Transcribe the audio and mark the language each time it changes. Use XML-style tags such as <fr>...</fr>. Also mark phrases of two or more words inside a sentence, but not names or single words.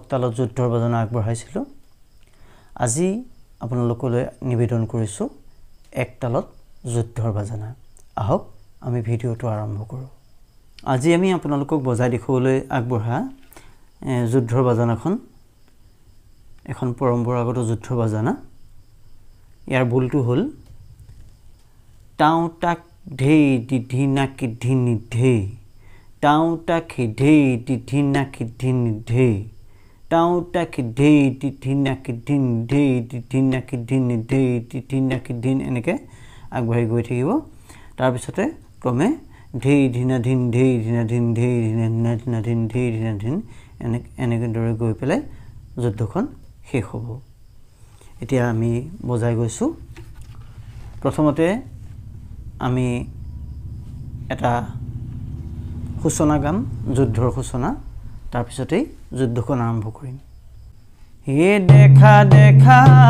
<as>তালত যুদ্ধৰ বাজনা আগবঢ়াইছিলো আজি আপোনালোকলৈ নিবেদন কৰিছো এক তালত যুদ্ধৰ বাজনা আহক আমি ভিডিঅ'টো আৰম্ভ কৰো আজি আমি আপোনালোকক বজাই দেখুৱাবলৈ আগবঢ়া যুদ্ধৰ বাজনাখন এখন পৰম্পৰাগত যুদ্ধৰ বাজনা ইয়াৰ বুলটো হ'ল Tau tak dhei didhina kidhini dhei Tau tak dhei didhina kidhini dhei Tau tak dhei didhina kidhini dhei didhina kidhini dhei didhina kidhini এনেকৈ আগবাঢ়ি গৈ থাকিব তাৰ পিছত krome dhei dhina dhin dhei dhina dhin dhei dhina dhin dhei dhina dhin এনেকৈ ধৰি গৈ পেলাই যুদ্ধখন শেষ হ'ব এতিয়া আমি বজাই গৈছো প্ৰথমতে আমি এটা সূচনা গাম যুদ্ধৰ সূচনা তাৰ পিছতেই যুদ্ধখন আৰম্ভ কৰিম হে দেখা দেখা</as>